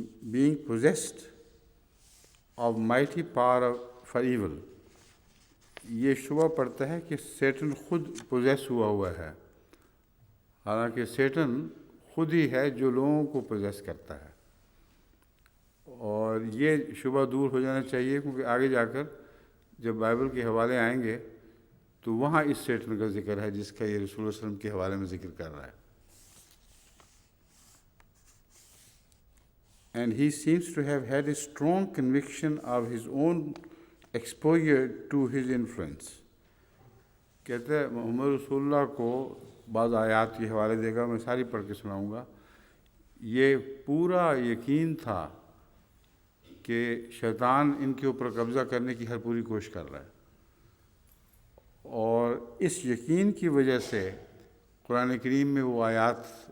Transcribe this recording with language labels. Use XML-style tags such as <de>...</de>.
<en>Being possessed of mighty power for evil،</en> <ur>یہ شبہ پڑتا ہے کہ سیٹن خود پوزیس ہوا ہے، حالانکہ سیٹن خود ہی ہے جو لوگوں کو پوزیس کرتا ہے. اور یہ شبہ دور ہو جانا چاہیے، کیونکہ آگے جا کر جب بائبل کے حوالے آئیں گے تو وہاں اس سیٹن کا ذکر ہے جس کا یہ رسول اللہ صلی اللہ علیہ وسلم کے حوالے میں ذکر کر رہا ہے.</ur> <en>and he seems to have had a strong conviction of his own exposure to his influence.</en> <ur>کہتے ہیں محمد رسول اللہ کو بعض آیات کے حوالے دے گا، میں ساری پڑھ کے سناؤں گا. یہ پورا یقین تھا کہ شیطان ان کے اوپر قبضہ کرنے کی ہر پوری کوشش کر رہا ہے، اور اس یقین کی وجہ سے قرآن کریم میں وہ آیات</ur>